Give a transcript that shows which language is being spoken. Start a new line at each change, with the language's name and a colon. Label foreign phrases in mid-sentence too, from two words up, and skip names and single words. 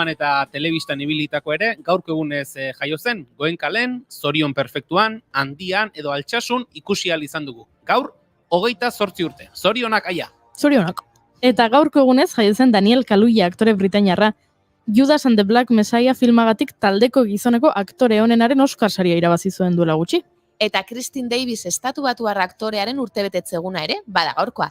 Basque: eta telebistan ibilitako ere, gaurko egunez jaio zen, Goenkalen, Zorion Perfektuan, Handian edo Altsasun ikusi ahal izan dugu. Gaur, 28 urte. Zorionak Aia. Zorionak. Eta gaurko egunez jaio zen Daniel Kaluuya aktore britainiarra. Judas and the Black Messiah filmagatik taldeko gizoneko aktore onenaren Oscar saria irabazi zuen duela gutxi. Eta Christine Davis estatubatuar aktorearen urtebetetze eguna ere, bada gaurkoa.